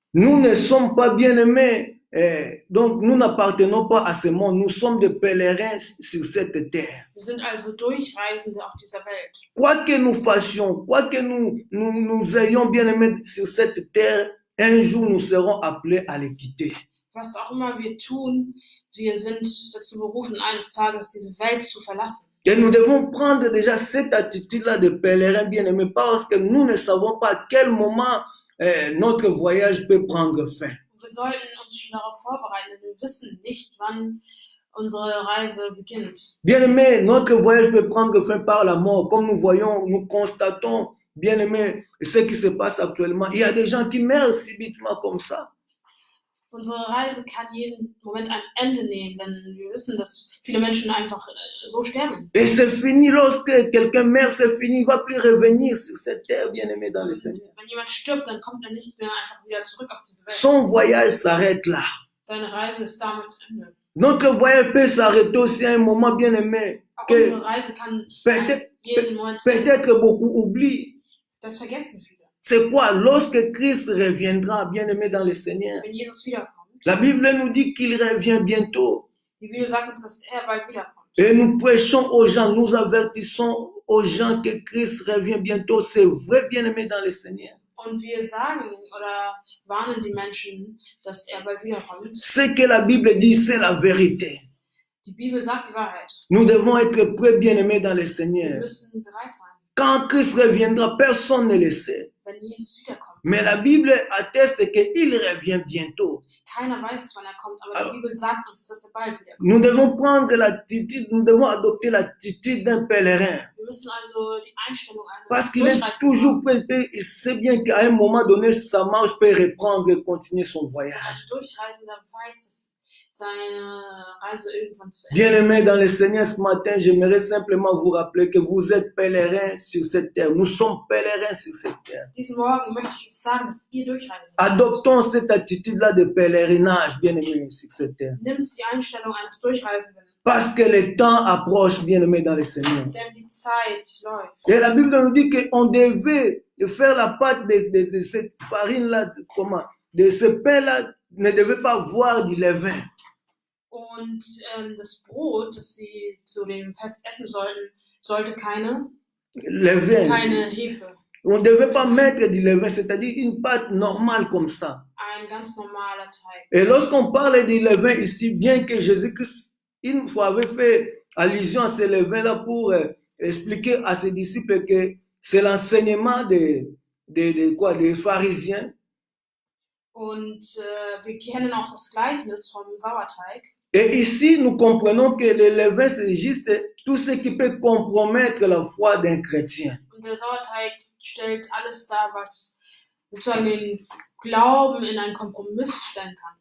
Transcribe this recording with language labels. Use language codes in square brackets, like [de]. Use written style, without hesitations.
[fr] Nous ne sommes pas bien aimés, donc nous n'appartenons pas à ce monde, nous sommes des pèlerins sur cette terre. [de] Wir sind also Durchreisende auf dieser Welt. [fr] Quoi que nous fassions, quoi que nous ayons bien aimé sur cette terre, un jour nous serons appelés à les quitter. [de] Was auch immer wir tun, wir sind dazu berufen, eines Tages diese Welt zu verlassen. [fr] Et nous devons prendre déjà cette attitude-là de pèlerin bien aimé parce que nous ne savons pas à quel moment notre voyage peut prendre fin. [de] Wir sollten uns schon darauf vorbereiten, denn wir wissen nicht, wann unsere Reise beginnt. [fr] Bien aimé, notre voyage peut prendre fin par la mort. Comme nous voyons, nous constatons, bien aimé, ce qui se passe actuellement. Il y a des gens qui meurent subitement comme ça. [de] Unsere Reise kann jeden Moment ein Ende nehmen, denn wir wissen, dass viele Menschen einfach so sterben. [fr] Et c'est fini lorsque quelqu'un meurt, c'est fini, il ne va plus revenir sur cette terre, bien aimé dans le Seigneur. [de] Wenn jemand stirbt, dann kommt er nicht mehr einfach wieder zurück auf diese Welt. [fr] Son voyage s'arrête là. [de] Seine Reise ist damit zu Ende. [fr] Notre voyage peut s'arrêter aussi à un moment, bien aimé, [de] Auch [fr] que [de] unsere Reise kann jeden Moment [fr] peut-être beaucoup oublient. [de] das vergessen viele. [fr] C'est quoi? Lorsque Christ reviendra, bien aimé dans le Seigneur. [de] Wenn Jesus wiederkommt. [fr] La Bible nous dit qu'il revient bientôt. [de] Die Bibel sagt uns, dass er bald wiederkommt. [fr] Et nous prêchons aux gens, nous avertissons aux gens que Christ revient bientôt. C'est vrai, bien aimé dans le Seigneur. [de] Und wir sagen oder warnen die Menschen, dass er bald wiederkommt. [fr] Ce que la Bible dit, c'est la vérité. [de] Die Bibel sagt die Wahrheit. [fr] Nous devons être prêts, bien aimés dans le [de] Wir [fr] Seigneur. [de] müssen bereit sein, [fr] Quand Christ reviendra, personne ne le sait. [de] wenn Jesus wiederkommt. [fr] Mais la Bible atteste qu'il revient bientôt. [de] Keiner weiß, wann er kommt, aber die Bibel sagt uns, dass er bald wiederkommt. [fr] Nous devons prendre l'attitude, nous devons adopter l'attitude d'un pèlerin. [de] Wir müssen also die Einstellung [fr] Parce [de] eines [fr] qu'il est [de] Durchreisenden [fr] toujours prêt, il sait bien qu'à un moment donné, sa marche peut reprendre et continuer son voyage. [de] Ein Durchreisender weiß, dass seine Reise irgendwann zu Ende [fr] Bien-aimés dans le Seigneur, ce matin, j'aimerais simplement vous rappeler que vous êtes pèlerins sur cette terre. Nous sommes pèlerins sur cette terre. [de] Diesen Morgen möchte ich sagen, dass ihr durchreisen müsst. [fr] Adoptons cette attitude-là de pèlerinage, bien-aimés, sur cette terre. [de] Nimmt die Einstellung eines Durchreisenden, [fr] Parce que le temps approche, bien-aimés dans le Seigneur. [de] denn die Zeit läuft. [fr] Et la Bible nous dit qu'on devait faire la pâte de cette farine-là, de ce pain-là, ne devait pas voir du levain. [de] Und das Brot, das sie zu dem Fest essen sollten, sollte keine [fr] Levain. [de] Hefe. [fr] On ne devait pas mettre du levain, c'est-à-dire une pâte normale comme ça. [de] Ein ganz normaler Teig. [fr] Et lorsqu'on parle du levain ici, bien que Jésus-Christ, une fois avait fait allusion à ce levain-là pour expliquer à ses disciples que c'est l'enseignement des pharisiens. [de] Und wir kennen auch das Gleichnis vom Sauerteig. [fr] Et ici, nous comprenons que le levain, c'est juste tout ce qui peut compromettre la foi d'un chrétien. [de] Und der Sauerteig stellt alles dar, was sozusagen den Glauben in einen Kompromiss stellen kann.